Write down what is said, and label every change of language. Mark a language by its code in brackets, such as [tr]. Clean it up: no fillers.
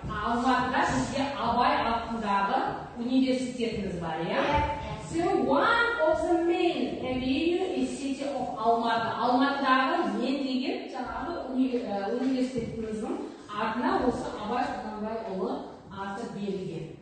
[kk] Алматыда сізге Абай атындағы университетіңіз бар, иә? [en] So one of the main avenue is city of Алматы. [kk] Алматыдағы ең деген жаңағы университетіміздің атына осы Абай Құнанбайұлы аты берілген.